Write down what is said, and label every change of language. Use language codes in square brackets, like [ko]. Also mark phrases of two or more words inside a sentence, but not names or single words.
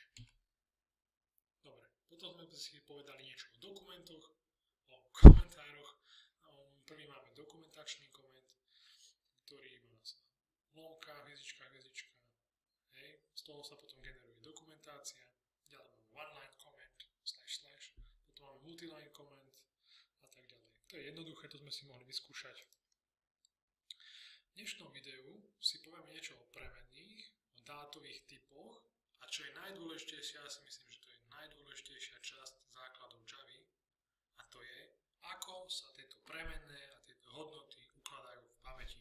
[sk] Dobre, potom sme si povedali niečo o dokumentoch, o komentároch. Prvý máme dokumentačný koment, ktorý má lomka, hviezdička, hej. Z toho sa potom generuje dokumentácia. Ďalej máme [en] one-line comment, [sk] // potom máme [en] multi-line comment [sk] a tak ďalej. To je jednoduché, to sme si mohli vyskúšať. V dnešnom videu si povieme niečo o premenných, o dátových typoch a čo je najdôležitejšie, ja si myslím, že to je najdôležitejšia časť základov Javy a to je, ako sa tieto premenné a tieto hodnoty ukladajú v pamäti.